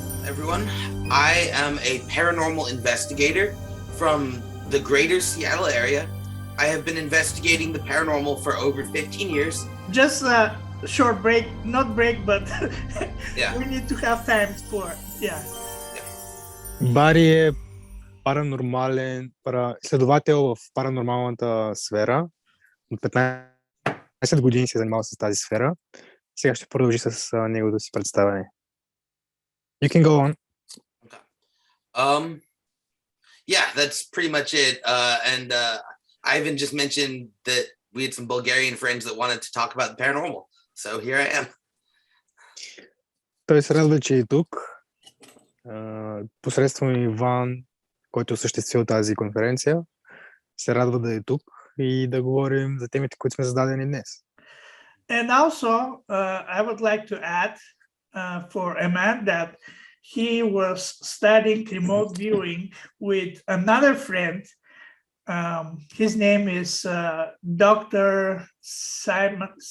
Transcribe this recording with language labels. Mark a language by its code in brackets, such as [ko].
[en] Everyone, I am a paranormal investigator from the greater Seattle area. I have been investigating the paranormal for over 15 years. Just a short break, not break, but Yeah. we need to have time for, yeah. [bg] Бари е паранормален, изследовател в паранормалната сфера. От 15 години се занимава с тази сфера. Сега ще продължи с неговото си представяне. [en] You can go on. Okay. Yeah, that's pretty much it. And Ivan just mentioned that we had some Bulgarian friends that wanted to talk about the paranormal. So here I am. [bg] Той се радва, че е тук. Посредством Иван, който осъществил тази конференция, се радва да е тук и да говорим за темите, които сме зададени днес. [en] And also, I would like to add for Amand that he was studying remote viewing with another friend. His name is Dr. Simon